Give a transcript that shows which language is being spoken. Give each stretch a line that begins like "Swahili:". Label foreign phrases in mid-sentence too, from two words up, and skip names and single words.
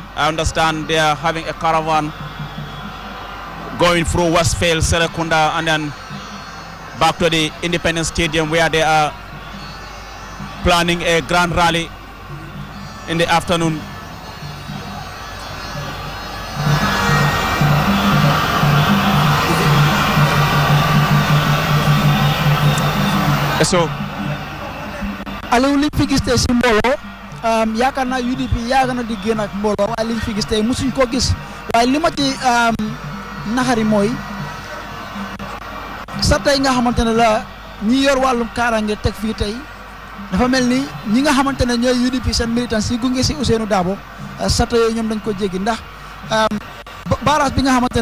English: I understand they are having a caravan going through Westfield, Serekunda, and then back to the Independence Stadium, where they are planning a grand rally in the afternoon. So,
Wolof: Aliou liñ fi gis tey si mbooloo yaakaar naa UDP yaaga na di génn ak mbooloo waaye liñ fi gis tey musuñ ko gis waaye li ma ci naxari mooy sa tey nga xamante ne la ñi yor wàllum kaaraange teg fii tey dafa mel ni ñi nga xamante ne ñooy UDP seen militants yi gunge si Ousainou Darboe sa tey yooyu ñoom dañ ko jéggi ndax barrage bi nga xamante